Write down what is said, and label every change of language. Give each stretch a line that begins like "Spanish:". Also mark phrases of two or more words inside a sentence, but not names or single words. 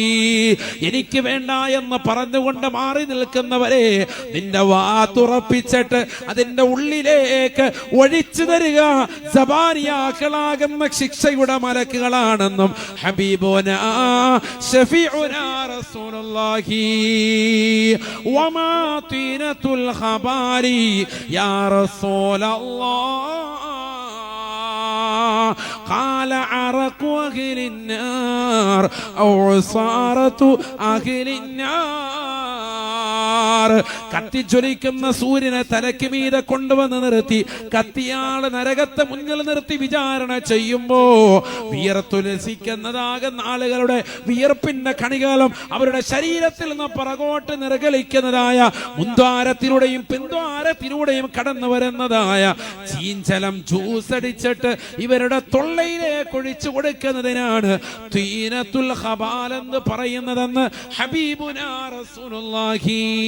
Malayalam: എനിക്ക് വേണ്ട എന്ന് പറഞ്ഞുകൊണ്ട് മാറി നിൽക്കുന്നവരെ നിന്റെ വാ തുറപ്പിച്ചിട്ട് അതിന്റെ ഉള്ളിലേക്ക് ഒഴിച്ചു തരിക സബാനിയാക്കളാകുന്ന ശിക്ഷയുടെ മലക്കുകളാണെന്നും
Arabic: حبيبنا شفيعنا رسول الله. وما طينة الخبال يا رسول الله. قال عرق أهل النار أو عصارة أهل النار.
Malayalam: കത്തിജ്വലിക്കുന്ന സൂര്യനെ തലയ്ക്ക് മീതെ കൊണ്ടുവന്ന് നിർത്തി കത്തിയാള് നരകത്തെ മുന്നിൽ നിർത്തി വിചാരണ ചെയ്യുമ്പോ വിയർത്തുലസിക്കുന്നതാകുന്ന ആളുകളുടെ വിയർപ്പിന്റെ കണികാലം അവരുടെ ശരീരത്തിൽ നിന്ന് പുറകോട്ട് നിർഗളിക്കുന്നതായ മുൻദ്വാരത്തിലൂടെയും പിൻദ്വാരത്തിലൂടെയും കടന്നു വരുന്നതായ ചീഞ്ചലം ജ്യൂസ് അടിച്ചിട്ട് ഇവരുടെ തൊള്ളയിലേക്ക് ഒഴിച്ചു കൊടുക്കുന്നതിനാണ്
Arabic: طينة الخبال
Malayalam: എന്ന് പറയുന്നതെന്ന്
Arabic: حبيبنا رسول الله.